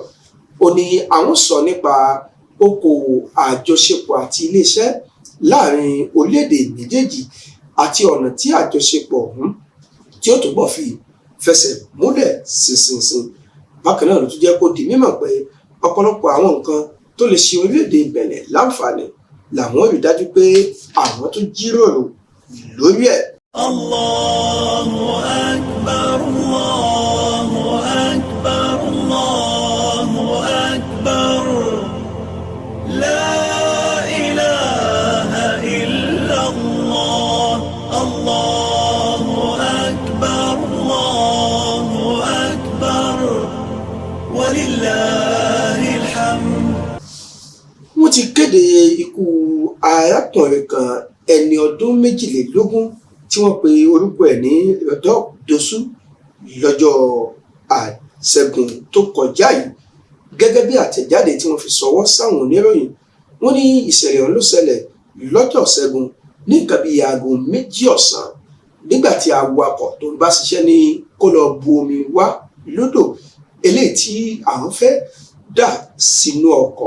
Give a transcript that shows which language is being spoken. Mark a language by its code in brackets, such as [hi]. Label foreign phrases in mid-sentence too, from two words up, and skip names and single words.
[yo] Ó ní àwọn sọ nípa okòwò àjọṣepọ̀ àti iléeṣẹ́ láàrin orílẹ̀-èdè méjèèjì àti ọ̀nà tí àjọṣepọ̀ ọ̀hún tí ó túbọ̀ fi fẹsẹ̀ múlẹ̀ ṣinṣinṣin. Bákan náà ló tún jẹ́ kó di mímọ̀ pé ọ̀pọ̀lọpọ̀ àwọn nǹkan tó lè ṣe orílẹ̀-èdè Benin láǹfààní làwọn rí dájú pé àwọn tó jíròrò lórí ẹ̀. [ar] الله أكبر، الله أكبر، الله أكبر، لا إله إلا الله، الله أكبر، الله أكبر، ولله الحمد. [yo] Wọ́n ti kéde ikú arákùnrin kan ẹni ọdún 22 tí wọ́n pe orúkọ ẹ̀ ní Rodolphe Dossou lọ́jọ́ Ìṣẹ́gun tó kọjá yìí. Gẹ́gẹ́ bí àtẹ̀jáde tí wọ́n fi ṣọwọ́ sáwọn oníròyìn, wọ́n ní ìṣẹ̀lẹ̀ ọ̀hún ló ṣẹlẹ̀ lọ́jọ́ Ìṣẹ́gun ní nǹkan bíi aago 2 ọ̀sán, nígbà tí awakọ̀ tó ń bá ṣiṣẹ́ ní kó lọ bu omi wá lódò eléyìí tí àwọn fẹ́ dà sínú ọkọ̀.